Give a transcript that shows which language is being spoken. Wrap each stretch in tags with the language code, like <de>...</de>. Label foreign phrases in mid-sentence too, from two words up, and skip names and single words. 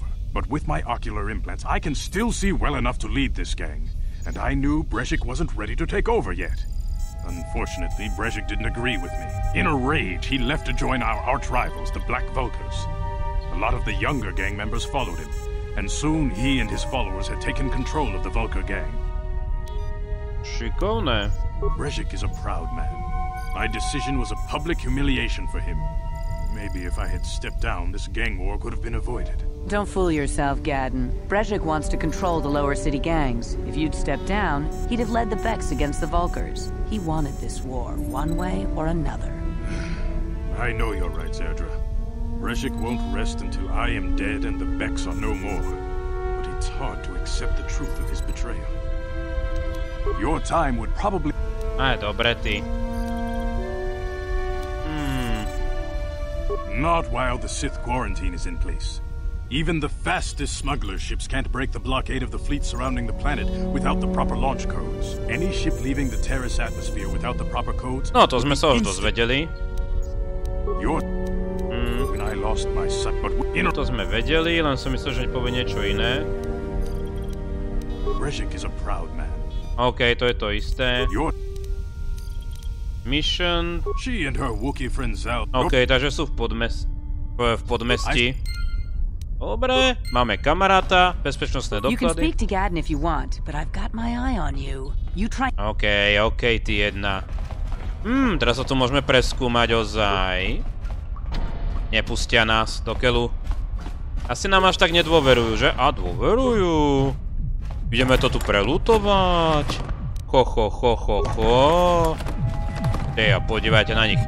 <en>But with my ocular implants, I can still see well enough to lead this gang, and I knew Brejik wasn't ready to take over yet. Unfortunately, Brejik didn't agree with me. In a rage, he left to join our arch-rivals, the Black Vulkars. A lot of the younger gang members followed him, and soon he and his followers had taken control of the Vulkar gang.</en> <sk>Šikovné.</sk> <en>Brejik is a proud man. My decision was a public humiliation for him. Maybe if I had stepped down, this gang war could have been avoided. Don't fool yourself, Gaddon. Brejik wants to control the lower city gangs. If you'd stepped down, he'd have led the Becks against the Vulkars. He wanted this war, one way or another. I know you're right, Zerdra. Brejik won't rest until I am dead and the Becks are no more. But it's hard to accept the truth of his betrayal. Your time would probably...</en> <sk>Dobre, ty.</sk> <en>Not while the Sith quarantine is in place. Even the fastest smuggler ships can't break the blockade of the fleet surrounding the planet without the proper launch codes. Any ship leaving the Terrace atmosphere without the proper codes...</en> <sk>No, to sme sa už dozvedeli.</sk> <en>Your... lost my son, but</en> <sk>To sme vedeli, len som myslel, že povie niečo iné.</sk> <en>Brezhik is a proud man.</en> <sk>OK, to je to isté.</sk> <en>Mission. She and her Wookiee friend Zal.</en> <sk>OK, takže sú v podmestí. Dobre, máme kamaráta, bezpečnostné doklady.</sk> <en>You can speak to Gadden if you want, but I've got my eye on you. You try.</en> <sk>OK, ty jedna. Teraz sa tu môžeme preskúmať ozaj. Nepustia nás do keľu. Asi nám až tak nedôverujú, že? A dôverujú. Ideme to tu prelutovať. Ho. A podívajte na nich.</sk>